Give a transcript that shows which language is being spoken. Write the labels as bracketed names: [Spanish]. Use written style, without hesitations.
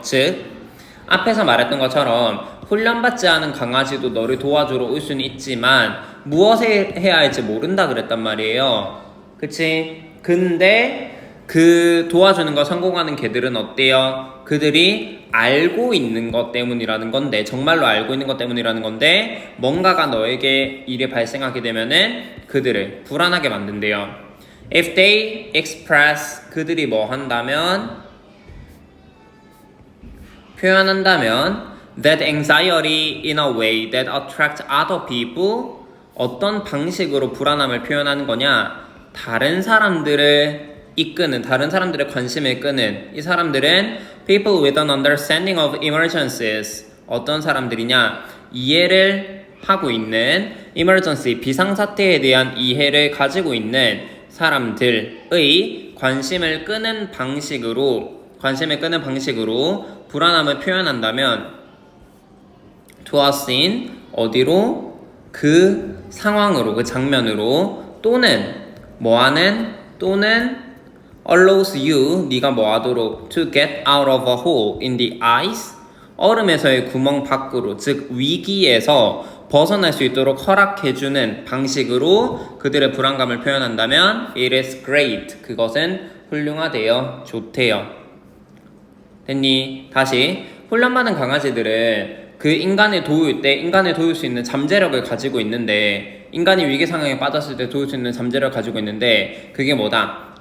[Korean] 즉 앞에서 말했던 것처럼 훈련받지 않은 강아지도 너를 도와주러 올 수는 있지만 무엇을 해야 할지 모른다 그랬단 말이에요. 그치? 근데 그 도와주는 거 성공하는 개들은 어때요? 그들이 알고 있는 것 때문이라는 건데, 정말로 알고 있는 것 때문이라는 건데 뭔가가 너에게 일이 발생하게 되면은 그들을 불안하게 만든대요. [English] If they express, [Korean] 그들이 뭐 한다면, 표현한다면 [English] that anxiety in a way that attracts other people, [Korean] 어떤 방식으로 불안함을 표현하는 거냐? 다른 사람들을 이끄는, 다른 사람들의 관심을 끄는, 이 사람들은 [English] people with an understanding of emergencies, [Korean] 어떤 사람들이냐? 이해를 하고 있는 emergency, 비상사태에 대한 이해를 가지고 있는 사람들의 관심을 끄는 방식으로 불안함을 표현한다면 [English] to a scene, [Korean] 어디로? 그 상황으로, 그 장면으로, 또는 뭐하는? 또는 [English] allows you, [Korean] 네가 뭐하도록 [English] to get out of a hole in the ice, [Korean] 얼음에서의 구멍 밖으로, 즉 위기에서 벗어날 수 있도록 허락해주는 방식으로 그들의 불안감을 표현한다면 [English] it is great. [Korean] 그것은 훌륭하대요. 좋대요. 됐니? 다시. 훈련받은 강아지들은 그 인간을 도울 때 인간을 도울 수 있는 잠재력을 가지고 있는데 인간이 위기 상황에 빠졌을 때 도울 수 있는 잠재력을 가지고 있는데 그게 뭐다?